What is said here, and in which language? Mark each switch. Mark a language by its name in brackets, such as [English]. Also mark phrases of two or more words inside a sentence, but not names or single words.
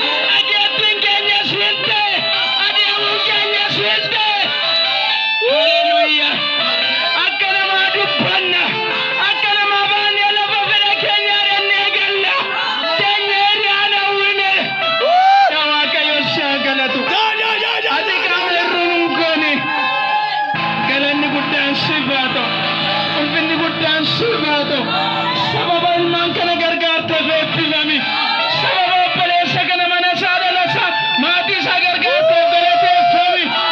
[Oromo] Dhageettiin keenya siin ta'e. Adeemuun keenya siin ta'e. Haleluuyaa. Akka namaa dubbanna. Akka namaa baanee lafa fedha keenya arannee galla. Keenya hiriyaan hawwine. Yaa Waaqayyo, si haa galatu. Ja, ja, ja, ja, Ati ja, qaama ja, ja. irruun hin goone. Galanni guddaan siif haa ta'u. Ulfinni guddaan siif haa ta'u. Sababa ilmaan kana gargaarteef eebbifami. Sababa obboleessa kana mana isaa, dhala isaa, maatii isaa gargaarteef galateeffami.